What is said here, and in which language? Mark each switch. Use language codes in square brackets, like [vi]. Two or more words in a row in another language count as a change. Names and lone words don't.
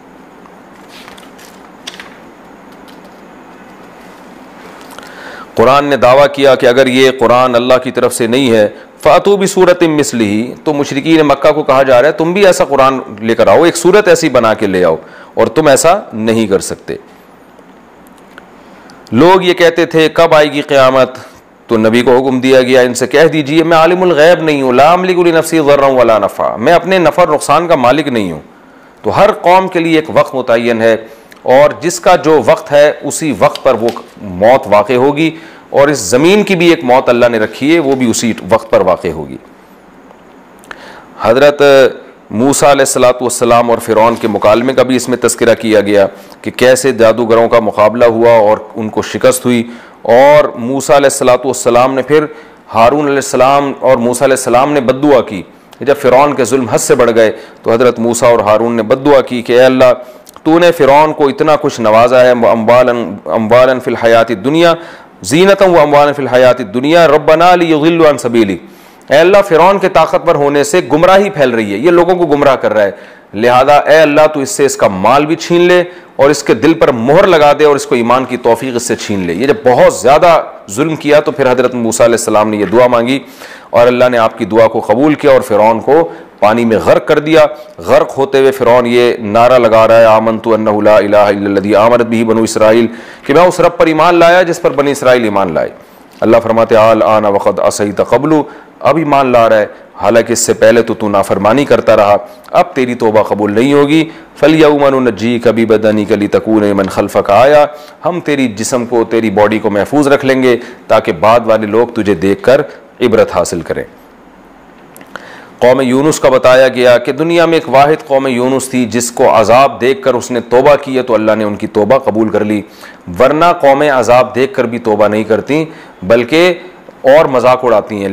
[hi] कुरान ने दावा किया कि अगर ये कुरान अल्लाह की तरफ से नहीं है [ar] فأتوا ب سورة مثله, [hi] तो मुशरिकीन मक्का को कहा जा रहा है तुम भी ऐसा कुरान लेकर आओ, एक सूरत ऐसी बना के ले आओ, और तुम ऐसा नहीं कर सकते। लोग ये कहते थे कब आएगी क़यामत, तो नबी को हुक्म दिया गया इनसे कह दीजिए मैं [ar] عالم الغيب [hi] नहीं हूँ, [ar] لا أملك لنفسي ضرا ولا نفعا, [hi] मैं अपने नफ़र नुकसान का मालिक नहीं हूँ। तो हर कौम के लिए एक वक्त मुतय्यन है और जिसका जो वक्त है उसी वक्त पर वो मौत वाक़े होगी, और इस ज़मीन की भी एक मौत अल्लाह ने रखी है, वो भी उसी वक्त पर वाक़े होगी। हज़रत मूसा [ar] عليه الصلاة والسلام [hi] और फ़िरौन के मुकालमे का भी इसमें तज़किरा किया गया कि कैसे जादूगरों का मुकाबला हुआ और उनको शिकस्त हुई, और मूसा [ar] عليه الصلاة والسلام [hi] ने फिर हारून अलैहिस्सलाम और मूसा अलैहिस्सलाम ने बद्दुआ की। जब फ़िरौन के जुल्म हद से बढ़ गए तो हज़रत मूसा और हारून ने बद्दुआ की कि अल्लाह तूने फ़िरौन को इतना कुछ नवाजा है, [ar] أموالا في الحياة الدنيا زينة وأموالا في الحياة الدنيا ربنا ليضلوا عن سبيلي, [hi] ए अल्लाह फ़िरौन के ताकतवर होने से गुमराही फैल रही है, ये लोगों को गुमराह कर रहा है, लिहाजा ए अल्लाह तू इससे इसका माल भी छीन ले और इसके दिल पर मोहर लगा दे और इसको ईमान की तौफीक इससे छीन ले। ये जब बहुत ज़्यादा जुल्म किया तो फिर हज़रत मूसा अलैहिस्सलाम ने यह दुआ मांगी और अल्लाह ने आपकी दुआ को कबूल किया और फ़िरौन को पानी में गर्क कर दिया। गर्क होते हुए फ़िरौन ये नारा लगा रहा है [ar] آمنت أنه لا إله إلا الذي آمنت به بنو إسرائيل, [hi] कि मैं उस रब पर ईमान लाया जिस पर बनी इसराइल ईमान लाए। अल्लाह फरमाते [ar] آلآن وقد عصيت قبل, [hi] अब ईमान ला रहा है हालांकि इससे पहले तो तू नाफरमानी करता रहा, अब तेरी तौबा कबूल नहीं होगी। [ar] فاليوم ننجيك ببدنك لتكون لمن خلفك آية, [hi] हम तेरी जिस्म को, तेरी बॉडी को महफूज रख लेंगे ताकि बाद वाले लोग तुझे देखकर इबरत हासिल करें। कौम यूनुस का बताया गया कि दुनिया में एक वाहिद कौम यूनुस थी जिसको अजाब देखकर उसने तौबा की है तो अल्लाह ने उनकी तौबा कबूल कर ली, वरना कौमें अजाब देखकर भी तौबा नहीं करती बल्कि और मजाक उड़ाती हैं।